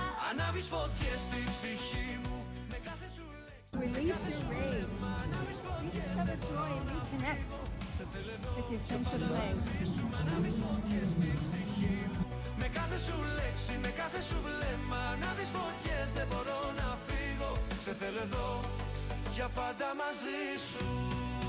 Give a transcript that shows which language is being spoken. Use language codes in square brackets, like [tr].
[el] Ανάβεις φωτιές στην ψυχή μου, με κάθε σου λέξη. [en] Release your rage, rediscover joy and reconnect with your sense of play. [el] Ανάβεις φωτιές στην ψυχή μου, με κάθε σου λέξη, με κάθε σου βλέμμα. Ανάβεις φωτιές, δεν μπορώ να φύγω, σε θέλω εδώ για πάντα μαζί σου.